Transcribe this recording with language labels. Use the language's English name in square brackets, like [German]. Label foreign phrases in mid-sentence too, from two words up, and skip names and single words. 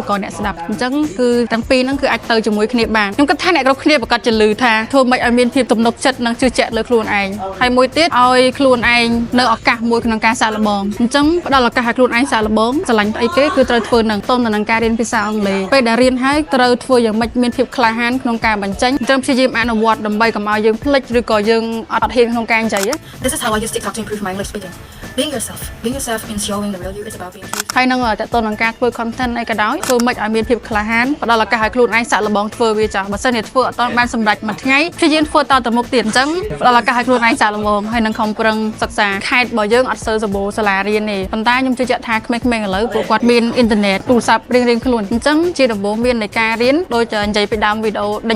[Khmer] ក៏អ្នកស្ដាប់អញ្ចឹងគឺទាំងពីរហ្នឹងគឺអាចទៅជាមួយគ្នាបានខ្ញុំគិតថាអ្នកគ្រប់គ្នាប្រកាសជាឮថាធ្វើម៉េចឲ្យមានភាពទំនុកចិត្តនិងជឿជាក់លើខ្លួនឯងហើយមួយទៀតឲ្យខ្លួនឯងនៅឱកាសមួយក្នុងការសាកល្បងអញ្ចឹងផ្ដល់ឱកាសឲ្យខ្លួនឯងសាកល្បងស្រឡាញ់អីគេគឺត្រូវធ្វើនឹងទៅនឹងការរៀនភាសាអង់គ្លេសពេលដែលរៀនហើយត្រូវធ្វើយ៉ាងម៉េចមានភាពក្លាហានក្នុងការបញ្ចេញអញ្ចឹងព្យាយាមអនុវត្តដើម្បីកុំឲ្យយើងភ្លេចឬក៏យើងអត់ហ៊ានក្នុងការនិយាយ [English] This is how I use TikTok to improve my English speaking. Being yourself in showing the real you. It's about being you. [Khmer] ហើយនឹងតទៅនឹងការធ្វើ content អីក៏ដោយធ្វើម៉េចឲ្យមានភាពក្លាហានផ្ដល់ឱកាសឲ្យខ្លួនឯងសាកល្បងធ្វើវាចាស់បើសិនជាធ្វើអត់ទាន់បានសម្រេចមួយថ្ងៃព្យាយាមធ្វើតទៅមុខទៀតអញ្ចឹងផ្ដល់ឱកាសឲ្យខ្លួនឯងសាកល្បងហើយនឹងខំប្រឹងសិក្សាខេត្តរបស់យើងអ ត់សូវសម្បូរសាលារៀនទេប៉ុន្តែខ្ញុំជឿជាក់ថាក្មេងៗឥឡូវពួកគាត់មានអ៊ីនធឺណិតទូរស័ព្ទរៀងៗខ្លួនអញ្ចឹងជាដំបូងមាននៃការរៀនដូចនិយាយពីដើមវីដេអូនិ